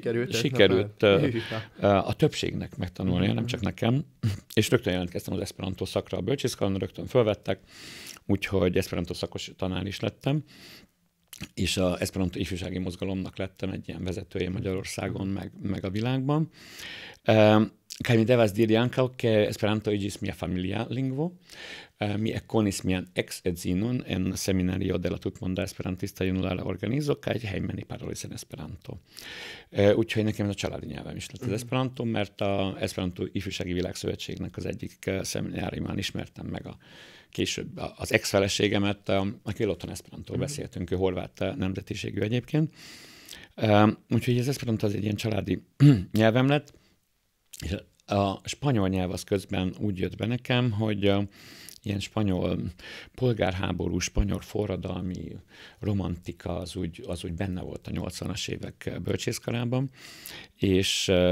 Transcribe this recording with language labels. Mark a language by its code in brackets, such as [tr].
[hu] sikerült a többségnek megtanulnia, nem csak nekem, és rögtön jelentkeztem az eszperantó szakra a bölcsészkaron, rögtön fölvettek, úgyhogy eszperantó szakos tanár is lettem, és az eszperantó ifjúsági mozgalomnak lettem egy ilyen vezetője Magyarországon, meg a világban. [eo] Kaj mi devas diri ankaŭ, ke Esperanto iĝis mia familia lingvo. Mi ekkonis mian ex-edzinon en seminario de la tutmonda esperantista junulara organizo, kaj hejmeni parolis en Esperanto. [hu] Úgyhogy nekem ez a családi nyelvem is lett az Esperanto, mert az Esperanto Ifjúsági Világszövetségnek az egyik szemináriumán ismertem meg később az ex-feleségemet, akivel otthon eszperantól beszéltünk, ő horvát nemzetiségű egyébként. Úgyhogy az eszperantó az egy ilyen családi nyelvem lett, és a spanyol nyelv az közben úgy jött be nekem, hogy ilyen spanyol polgárháború, spanyol forradalmi romantika az úgy benne volt a 80-as évek bölcsészkarában, és